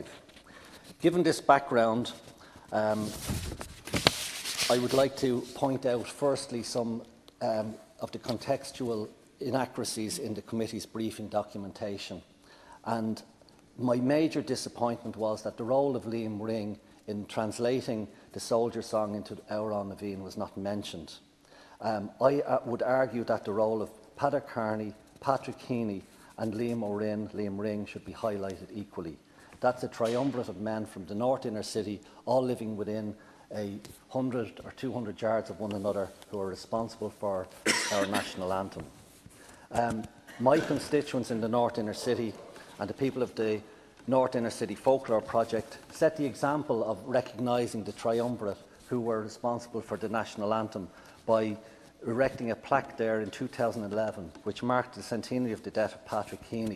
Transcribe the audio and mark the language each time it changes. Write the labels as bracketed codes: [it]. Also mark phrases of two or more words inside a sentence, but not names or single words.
[en] Given this background, I would like to point out firstly some of the contextual inaccuracies in the committee's briefing documentation. And my major disappointment was that the role of Liam Ring in translating the Soldier Song into Amhrán na Bhíon was not mentioned. I would argue that the role of Peadar Kearney, Patrick Heaney and Liam Ó Rinn, Liam Ring should be highlighted equally. That's a triumvirate of men from the north inner city, all living within 100 or 200 yards of one another, who are responsible for our national anthem. My constituents in the north inner city and the people of the North Inner City Folklore Project set the example of recognising the triumvirate who were responsible for the national anthem by erecting a plaque there in 2011, which marked the centenary of the death of Patrick Heaney.